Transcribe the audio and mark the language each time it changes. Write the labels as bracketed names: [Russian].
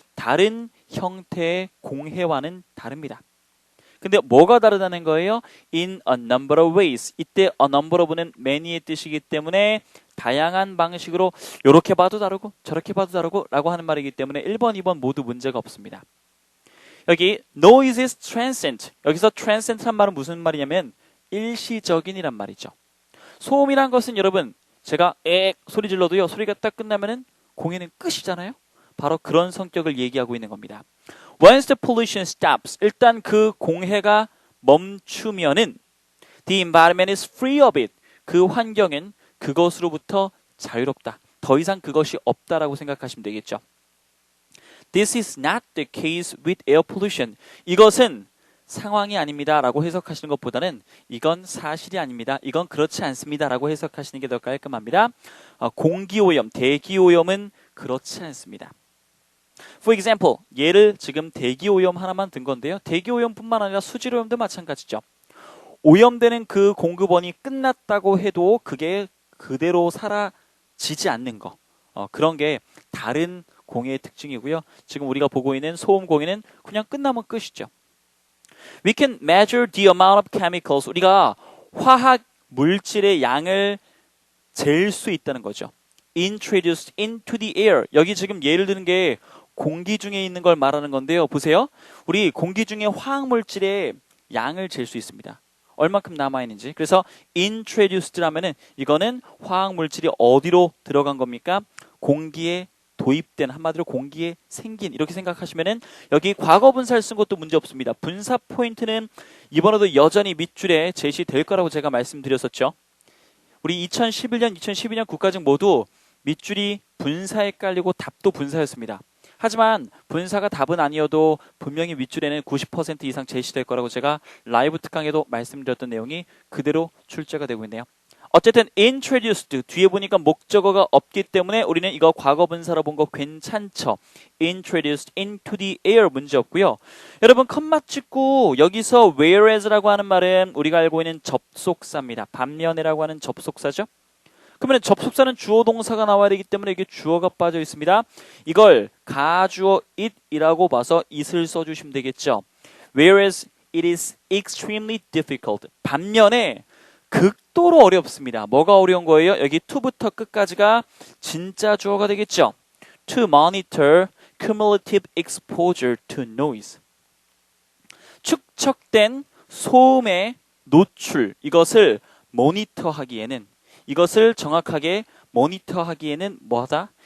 [Korean] 다른 형태의 공해와는 다릅니다. 근데 뭐가 다르다는 거예요? [English] In a number of ways. [Korean] 이때 [English] a number of [Korean] 는 many의 뜻이기 때문에 다양한 방식으로 이렇게 봐도 다르고 저렇게 봐도 다르고 라고 하는 말이기 때문에 1번, 2번 모두 문제가 없습니다. [English] 여기 noise is transient. [Korean] 여기서 transient란 말은 무슨 말이냐면 일시적인이란 말이죠. 소음이란 것은 여러분 제가 소리 질러도요. 소리가 딱 끝나면은 공해는 끝이잖아요. 바로 그런 성격을 얘기하고 있는 겁니다. [English] Once the pollution stops, [Korean] 일단 그 공해가 멈추면은 [English] the environment is free of it. [Korean] 그 환경은 그것으로부터 자유롭다. 더 이상 그것이 없다라고 생각하시면 되겠죠. [English] This is not the case with air pollution. [Korean] 이것은 상황이 아닙니다 라고 해석하시는 것보다는 이건 사실이 아닙니다. 이건 그렇지 않습니다 라고 해석하시는 게 더 깔끔합니다. 공기오염, 대기오염은 그렇지 않습니다. [English] For example, [Korean] 예를 지금 대기오염 하나만 든 건데요. 대기오염뿐만 아니라 수질오염도 마찬가지죠. 오염되는 그 공급원이 끝났다고 해도 그게 그대로 사라지지 않는 거. 그런 게 다른 공해의 특징이고요. 지금 우리가 보고 있는 소음 공해는 그냥 끝나면 끝이죠. [English] We can measure the amount of chemicals. [Korean] 우리가 화학 물질의 양을 잴 수 있다는 거죠. [English] Introduced into the air. [Korean] 여기 지금 예를 드는 게 공기 중에 있는 걸 말하는 건데요. 보세요. 우리 공기 중에 화학 물질의 양을 잴 수 있습니다. 얼만큼 남아있는지. 그래서 introduced라면은 이거는 화학 물질이 어디로 들어간 겁니까? 공기에 도입된, 한마디로 공기에 생긴, 이렇게 생각하시면은 여기 과거 분사를 쓴 것도 문제 없습니다. 분사 포인트는 이번에도 여전히 밑줄에 제시될 거라고 제가 말씀드렸었죠. 우리 2011년, 2012년 국가직 모두 밑줄이 분사에 깔리고 답도 분사였습니다. 하지만 분사가 답은 아니어도 분명히 윗줄에는 90% 이상 제시될 거라고 제가 라이브 특강에도 말씀드렸던 내용이 그대로 출제가 되고 있네요. 어쨌든 introduced 뒤에 보니까 목적어가 없기 때문에 우리는 이거 과거 분사로 본 거 괜찮죠. [English] introduced into the air [Korean] 문제 없고요. 여러분 컴마 찍고 여기서 whereas라고 하는 말은 우리가 알고 있는 접속사입니다. 반면에라고 하는 접속사죠. 그러면 접속사는 주어 동사가 나와야 되기 때문에 이게 주어가 빠져 있습니다. 이걸 가주어 it이라고 봐서 it을 써주시면 되겠죠. [English] Whereas it is extremely difficult. [Korean] 반면에 극도로 어렵습니다. 뭐가 어려운 거예요? 여기 to부터 끝까지가 진짜 주어가 되겠죠. [English] To monitor cumulative exposure to noise. [Korean] 축적된 소음의 노출, 이것을 모니터하기에는, 이것을 정확하게 모니터하기에는 뭐하다?